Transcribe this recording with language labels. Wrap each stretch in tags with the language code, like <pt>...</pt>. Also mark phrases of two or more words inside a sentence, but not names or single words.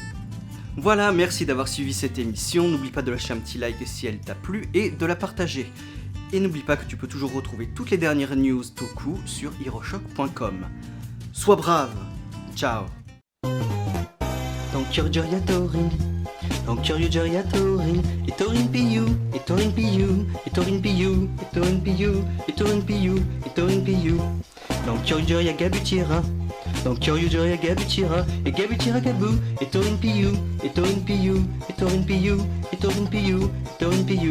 <fr>Voilà, merci d'avoir suivi cette émission, n'oublie pas de lâcher un petit like si elle t'a plu et de la partager. Et n'oublie pas que tu peux toujours retrouver toutes les dernières news Toku sur hiroshock.com. Sois brave, ciao. Dans Kyoryuger y'a Torin, dans Kyoryuger y'a Torin, et Torin Piyu, et Torin Piyu, et Torin Piyu, et Torin Piyu, et Torin Piyu, et Torin Piyu. Dans Kyoryuger y'a Gabutira, dans Kyoryuger y'a Gabutira, et Gabutira Gabu, et Torin Piyu, et Torin Piyu, et Torin Piyu, et Torin Piyu, et Torin Piyu.</fr>